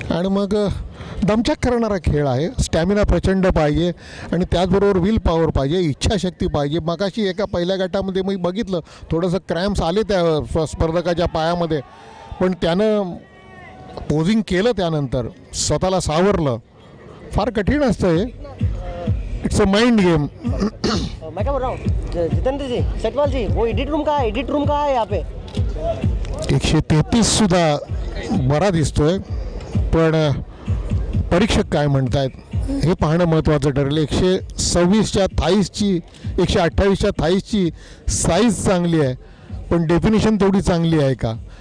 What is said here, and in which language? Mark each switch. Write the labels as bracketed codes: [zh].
[mr] आणि मग दमछाक करणारा खेळ आहे. स्टॅमिना प्रचंड पाहिजे आणि त्याचबरोबर विल पॉवर पाहिजे, इच्छाशक्ती पाहिजे. मगाशी एका पहिल्या गटामध्ये मी बघितलं थोडंसं क्रॅम्प्स आले त्या स्पर्धकाच्या पायामध्ये, पण त्यानं पोजिंग केलं, त्यानंतर स्वतःला सावरलं. फार कठीण असतं हे. [en] It's a mind game. [hi] मैं क्या बोल रहा हूँ, जितेंद्र जी, सेटवाल जी, वो एडिट रूम का है यहाँ पे. [mr] 133 सुद्धा बरा दिसतोय, पण परीक्षक काय म्हणतायत हे पाहणं महत्त्वाचं ठरेल. 126च्या थाईजची, 128च्या थाईजची साईज चांगली आहे, पण डेफिनेशन तेवढी चांगली आहे का?